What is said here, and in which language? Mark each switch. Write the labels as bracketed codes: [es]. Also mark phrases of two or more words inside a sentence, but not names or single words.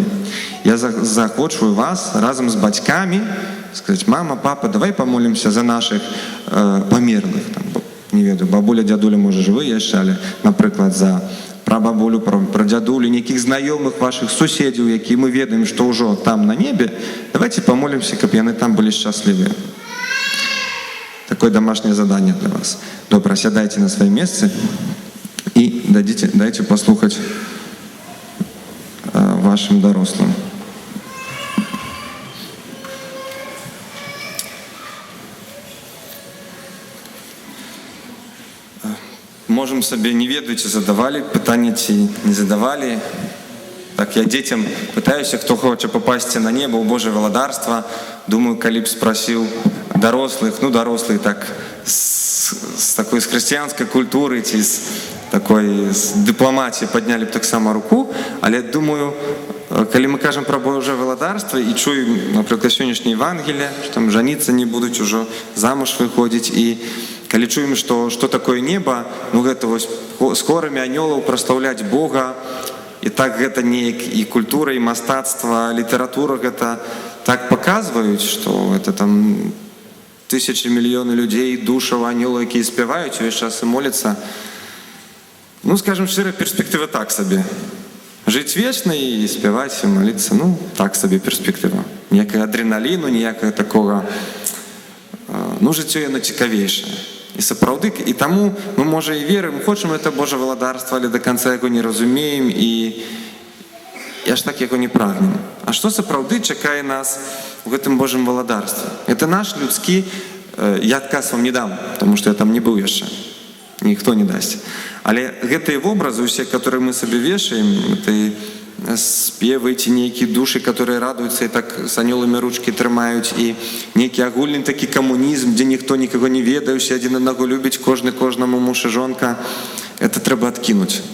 [be] Я заахвочваю вас разам з бацькамі сказаць: мама, папа, [ru] давай помолимся за наших [be] памерлых. Не ведаю, бабуля, дзядуля, можа, жывы яшчэ, але, напрыклад, за прабабулю, прадзядулю, нейкіх знаёмых ваших суседзяў, якія мы ведаем, што ўжо там на небе. [ru] Давайте помолимся, [be] каб яны там былі шчаслівыя. [ru] Такое домашнее задание для вас. Добро, сядайте на свои места и дайте послухать вашим дорослым. [be] Можем себе, не ведаеце, задавали пытанне ці не задавали. [ru] Так, я детям пытаюсь, кто хочет попасть на небо, у Божье владарство. Думаю, калі б спросил дорослых, дорослые так, с такой, с христианской культуры, с такой, с дипломатии подняли бы так само руку, але думаю, [be] калі мы кажем [ru] про Божье владарство и чуем, например, сегодняшнее Евангелие, что там жениться не будут, уже замуж выходить, и калі чуем, что такое небо, это с хорами анёлов прославлять Бога, и так это не и культура, и мастацтво, литература это так показывают, что это там тысячи, миллионы людей, [be] душаў, анёлаў, якія спяваюць увесь час і моляцца. Скажем шчыра, перспектыва так сабе. Жыць вечна і спяваць, і моліцца, так сабе перспектыва. Ніякага адреналіну, ніякага такога. Жыццё яно цікавейшае. І сапраўды, і таму мы, можа, і верым, хочам [ru] это Божье [be] владарство, але [ru] до конца [be] яго не разумеем і аж так яго не прагнем. А што сапраўды чакае нас у гэтым Божьем владарстве? Это наш людскі, я адказ вам не дам, [ru] потому что [be] я там не быў яшчэ. Ніхто не дасць. Але гэтыя вобразы усе, которые мы сабе вешаем, это спевы, ці нейкія душы, которые радуюцца і так с анёламі ручкі трымаюць, і нейкі агульны такі камунізм, дзе ніхто нікого не ведае, усе адзін аднаго любіць, кожны кожнаму муж і жонка, это трэба адкінуць.